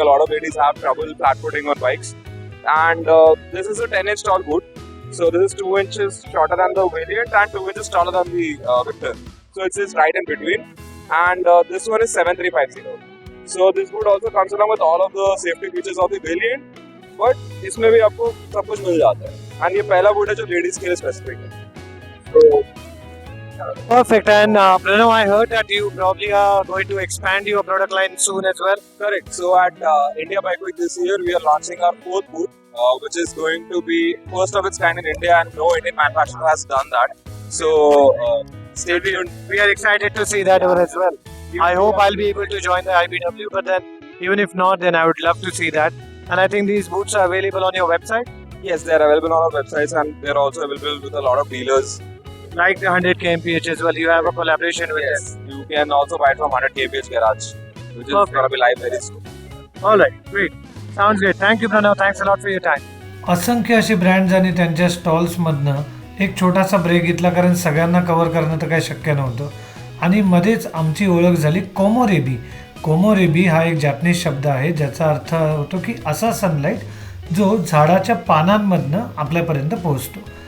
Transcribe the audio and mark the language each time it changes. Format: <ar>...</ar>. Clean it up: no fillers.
<en>A lot of ladies have trouble flat footing on bikes, and this is a 10-inch tall boot. So this is 2 inches shorter than the Valiant and 2 inches taller than the Victor. So it is right in between, and this one is 7350. So this boot also comes along with all of the safety features of the Valiant, but</en> <hi>इसमें भी आपको सब कुछ मिल जाता है. And ये पहला boot है जो ladies के लिए specific है.</hi> <en>So Perfect. And Pranav, I heard that you probably are going to expand your product line soon as well. correct. So at India Bike Week this year, we are launching our 4th boot, which is going to be first of its kind in India, and no Indian manufacturer has done that. So stay tuned. We are excited to see that over as well. I hope I'll be able to join the IBW, but then even if not, then I would love to see that. And I think these boots are available on your website. Yes, they are available on our websites, and they are also available with a lot of dealers. Like the 100 kmph as well, you have a collaboration with Yes, you can also buy it from 100 kph Garage, which is Perfect. going to be live very soon. them. All right, great. Sounds good. Thank you, Pranav. Thanks a lot for your time.</en> <mr>असंख्य असे brands आणि त्यांच्या स्टॉल्समधनं एक छोटासा break घेतला, कारण सगळ्यांना cover करणं तर काही शक्य नव्हतं. आणि मध्येच आमची ओळख झाली कोमोरेबी. कोमोरेबी हा एक जॅपनीज शब्द आहे, ज्याचा अर्थ होतो की असा सनलाईट जो झाडाच्या पानांमधनं आपल्यापर्यंत पोहोचतो.</mr>